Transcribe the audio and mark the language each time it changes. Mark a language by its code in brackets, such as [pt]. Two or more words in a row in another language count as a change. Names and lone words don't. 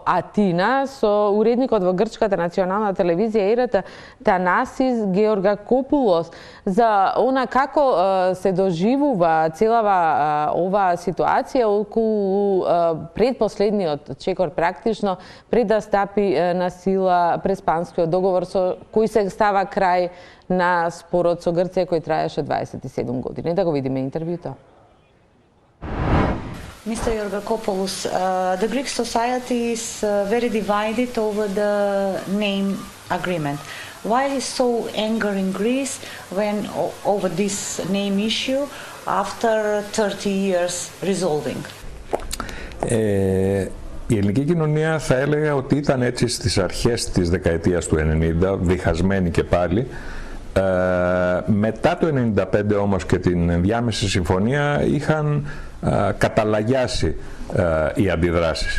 [mk] Атина со уредникот во грчката национална телевизија ЕРТ Танасис Георгакопулос за она како се доживува целава оваа ситуација околу предпоследниот чекор практично пред да стапи на сила Преспанскиот договор со кој се става крај на спорот со Грција кој траеше 27 години. Да го видиме интервјуто. [en] Mr. Georgakopoulos, the Greek society is very divided over the name agreement. Why is so anger in Greece when over this name issue after 30 years resolving? [el] Η ελληνική κοινωνία θα έλεγα ότι ήταν έτσι στις αρχές της δεκαετίας του 90, διχασμένη και πάλι. Μετά το 95 όμως και την ενδιάμεση συμφωνία είχαν καταλαγιάσει οι αντιδράσεις.